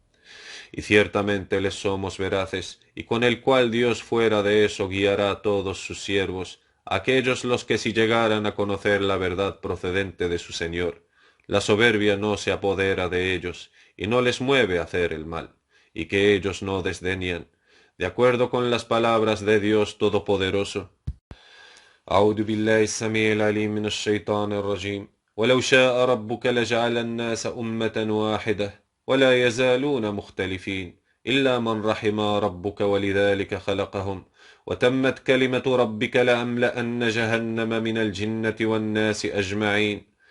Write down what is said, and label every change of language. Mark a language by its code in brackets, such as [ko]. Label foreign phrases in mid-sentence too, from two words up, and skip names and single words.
[es] Y ciertamente les somos veraces, y con el cual Dios fuera de eso guiará a todos sus siervos, aquellos los que si llegaran a conocer la verdad procedente de su Señor, la soberbia no se apodera de ellos, y no les mueve a hacer el mal, y que ellos no desdeñan, de acuerdo con las palabras de Dios Todopoderoso. [ar] أعوذ بالله السميع العليم من الشيطان الرجيم ولو شاء ربك لجعل الناس أمة واحدة ولا يزالون مختلفين إلا من رحم ربك ولذلك خلقهم وتمت كلمة ربك لأملأن جهنم من الجنة والناس أجمعين